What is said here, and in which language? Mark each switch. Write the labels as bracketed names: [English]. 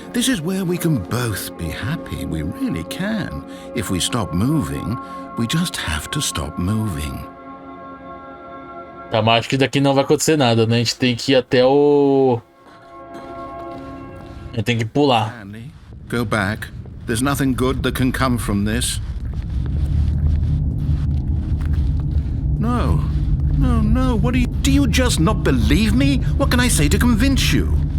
[English] This is where we can both be happy. We really can. If we stop moving, we just have to stop moving. [Portuguese] Tá, mas acho que daqui não vai acontecer nada, né? A gente tem que ir até o... A gente tem que pular. [English] Stanley, go back. There's nothing good that can come from this. No. No, no. What do you just not believe me? What can I say to convince you?